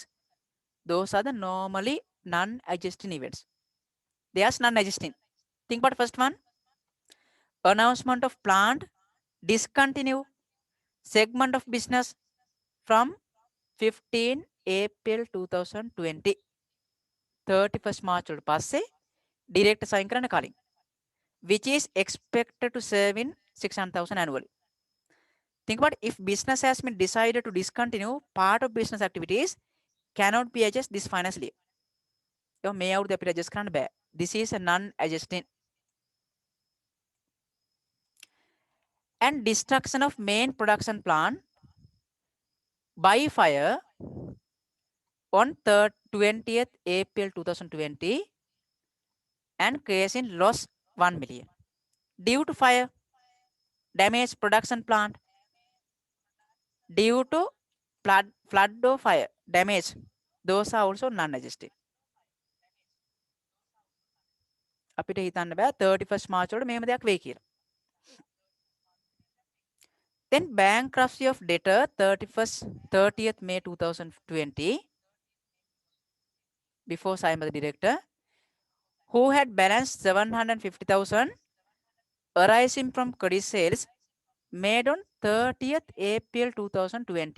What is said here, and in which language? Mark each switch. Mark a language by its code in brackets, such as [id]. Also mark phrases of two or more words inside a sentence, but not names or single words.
[en] Those are the normally non-adjusting events. There's non-adjusting. Think about first one. Announcement of planned discontinue segment of business from 15 April 2020. [si] 31st March වලට පස්සේ [en] direct sign [si] කරන්න කලින්, [en] which is expected to serve in 600,000 annually. Think about if business has been decided to discontinue part of business activities cannot be adjusted this financial year. [si] මේ අවුරුද්ද අපිට adjust කරන්න බෑ. [en] This is a non-adjusting. And destruction of main production plant by fire on 20th April 2020 and causing loss 1 million. Due to fire, damage production plant, due to flood or fire damage, those are also non-adjusting. [si] අපිට හිතන්න බෑ 31st March වලට මේම දෙයක් වෙයි කියලා. [en] Then bankruptcy of debtor 30th May 2020 before signed by the director who had balance 750,000 arising from credit sales made on 30th April 2020.